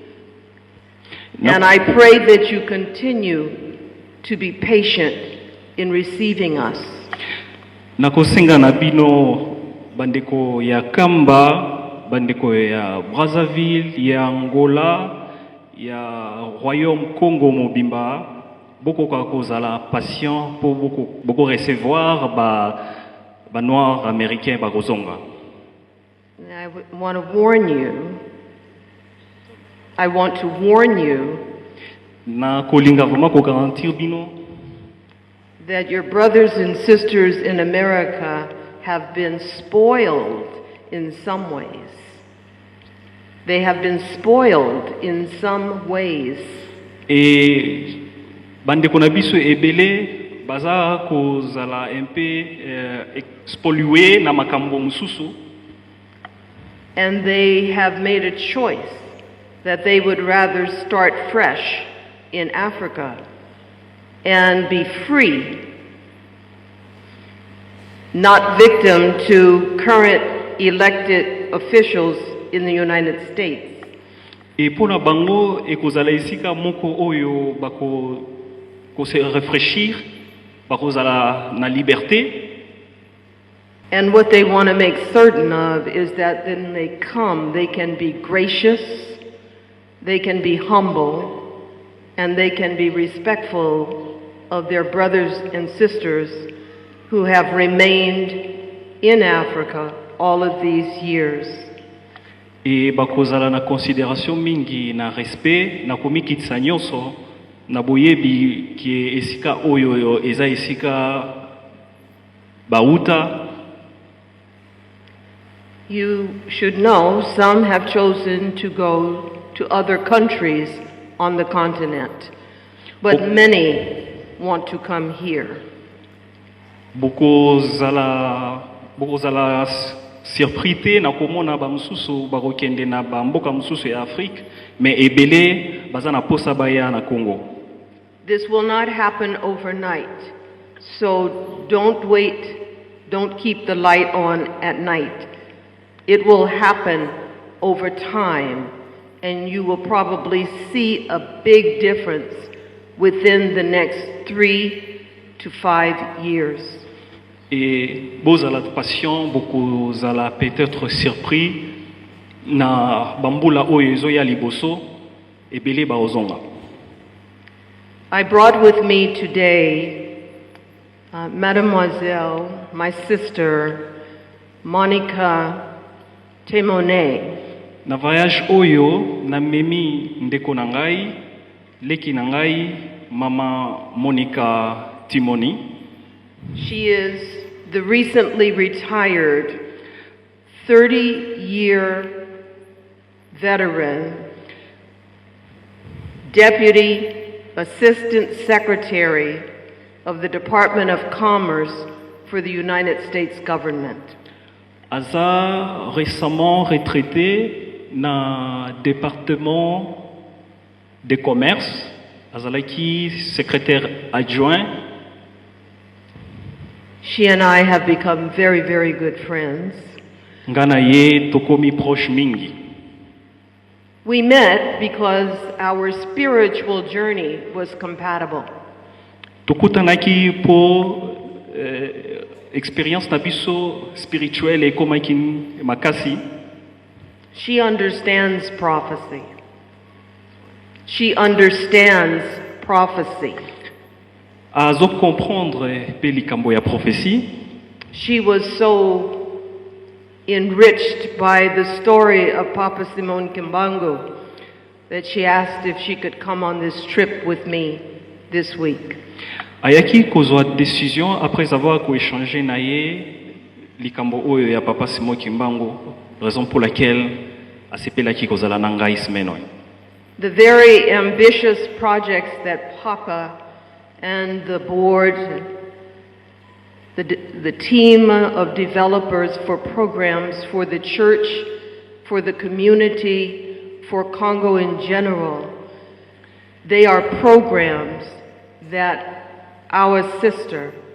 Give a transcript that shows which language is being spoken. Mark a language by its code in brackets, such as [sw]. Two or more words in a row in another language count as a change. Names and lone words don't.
[en] And I pray that you continue to be patient in receiving us. [ln] Nakosenga na bino bandeko ya Kamba, bandeko ya Brazzaville, ya Angola, ya Royaume Congo mobimba, boko kozala [fr] patient pour [ln] boko recevoir ba [fr] noirs américains [ln] ba kozonga. [en] I want to warn you. I want to warn you [ln] na kolinga vraiment ko garantir bino [en] that your brothers and sisters in America have been spoiled in some ways. They have been spoiled in some ways. [ln] Et bandeko na biso ebele baza kozala [fr] un peu spolié [ln] na makambo mususu. [en] And they have made a choice that they would rather start fresh in Africa and be free, not victim to current elected officials in the United States. [ln] Et pona bango ekozala esika moko oyo ko [fr] se réfléchir, [ln] bakozala na liberté. [en] And what they want to make certain of is that when they come, they can be gracious, they can be humble, and they can be respectful of their brothers and sisters who have remained in Africa all of these years. [ln] Et bakozala na considération mingi na respect na komikitisa nyonso na boyebi ki esika oyo eza esika bauta. [en] You should know some have chosen to go to other countries on the continent, but many want to come here. [ln] Bokozala surprise na komona ba mususu bakokende na ba mboka mususu ya Afrique, mais ebele baza na posa baya na Congo. [en] This will not happen overnight, so don't wait, don't keep the light on at night. It will happen over time, and you will probably see a big difference within the next 3 to 5 years. [ln] Et bozala patient, bokozala [fr] peut-être surpris [ln] na bambula oyo ezoya liboso ebele baozonga. [en] I brought with me today Mademoiselle, my sister, Monica Temone. [ln] Na voyage oyo na memi ndeko na ngai, leki na ngai, mama Monica Timoni. [en] She is the recently retired 30-year veteran, Deputy Assistant Secretary of the Department of Commerce for the United States government. [fr] Aza récemment retraité na département de commerce, azalaki secrétaire adjoint. [en] She and I have become very, very good friends. [ln] Ngana ye tokomi proche mingi. [en] We met because our spiritual journey was compatible. [ln] Tokutanaki po expérience na biso spirituelle et komaki makasi. [en] She understands prophecy. She understands prophecy. [ln] Azo comprendre pe likambo ya prophétie. [en] She was so enriched by the story of Papa Simon Kimbangu that she asked if she could come on this trip with me this week. [ln] Ayaki kozwa décision [fr] après avoir échangé [ln] na ye likambo oyo ya Papa Simon Kimbangu, [fr] raison pour laquelle [ln] asepelaki kozala na ngai semaine oyo. [en] The very ambitious projects that Papa and the board, the team of developers for programs for the church, for the community, for Congo in general, they are programs that our sister,